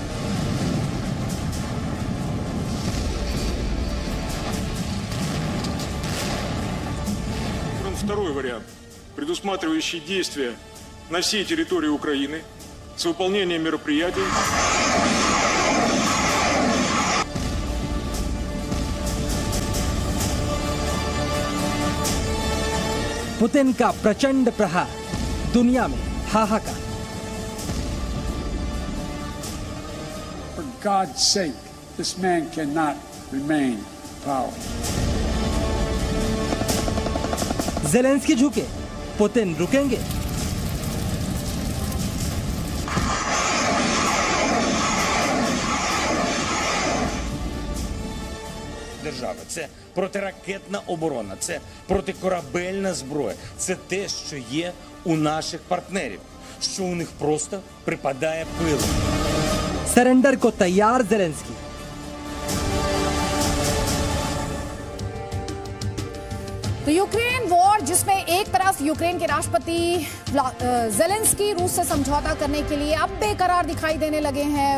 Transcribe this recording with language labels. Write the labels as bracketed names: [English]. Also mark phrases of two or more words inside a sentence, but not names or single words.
[Russian] Второй вариант, предусматривающий действия на всей территории Украины с выполнением мероприятий. [Hindi] पुतिन का प्रचंड प्रहार, दुनिया में हाहाकार। [English] For God's sake, this man cannot remain in power. [Hindi] ज़ेलेंस्की झुके, पुतिन रुकेंगे। [Ukrainian] Держави. Це протиракетна оборона, це протикорабельна зброя, це те, що є у наших партнерів, що у них просто припадає пилом. [Hindi] सरेंडर को तैयार ज़ेलेंस्की। तो यूक्रेन वॉर, जिसमें एक तरफ यूक्रेन के राष्ट्रपति ज़ेलेंस्की रूस से समझौता करने के लिए अब बेकरार दिखाई देने लगे हैं।